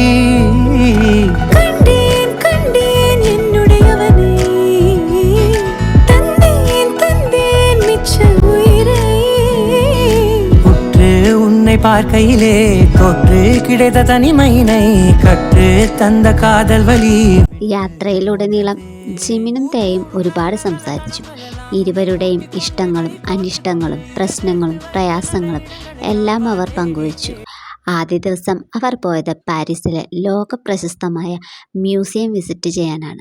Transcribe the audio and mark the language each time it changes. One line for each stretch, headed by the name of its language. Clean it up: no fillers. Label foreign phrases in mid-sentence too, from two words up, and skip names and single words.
Tamil: கண்டேன் கண்டேன் என்னுடையவனை, தந்தேன் தந்தேன் மிச்ச உயிரை. உற்று உன்னை பார்க்கையிலே தொற்று கிடைத்த தனிமையினை கற்று தந்த காதல் வலி.
Malayalam: യാത്രയിലുടനീളം ജിമിനും തേയും ഒരുപാട് സംസാരിച്ചു. ഇരുവരുടെയും ഇഷ്ടങ്ങളും അനിഷ്ടങ്ങളും പ്രശ്നങ്ങളും പ്രയാസങ്ങളും എല്ലാം അവർ പങ്കുവച്ചു. ആദ്യ ദിവസം അവർ പോയത് പാരീസിലെ ലോകപ്രശസ്തമായ
English: museum visit
Malayalam: ചെയ്യാനാണ്.